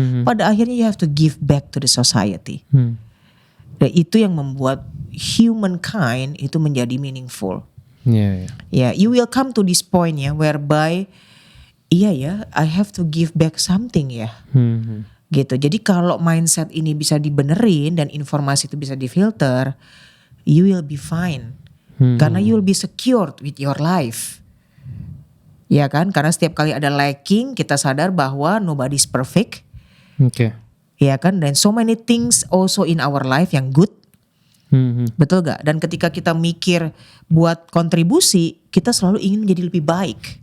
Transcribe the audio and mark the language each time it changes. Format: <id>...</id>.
<id>Pada akhirnya</id> <en>you have to give back to the society.</en> <id>Dan itu yang membuat humankind itu menjadi meaningful. Iya.</id> <en>Ya, you will come to this point ya whereby iya ya, I have to give back something ya.</en> <id>Gitu. Jadi kalau mindset ini bisa dibenerin dan informasi itu bisa difilter,</id> <en>you will be fine.</en> <id>Karena</id> <en>you will be secured with your life.</en> <id>Ya kan? Karena setiap kali ada lacking, kita sadar bahwa</id> <en>nobody's perfect.</en> <id>Oke. Ya kan? Dan</id> <en>so many things also in our life yang good.</en> <id>Betul gak? Dan ketika kita mikir buat kontribusi, kita selalu ingin menjadi lebih baik.</id>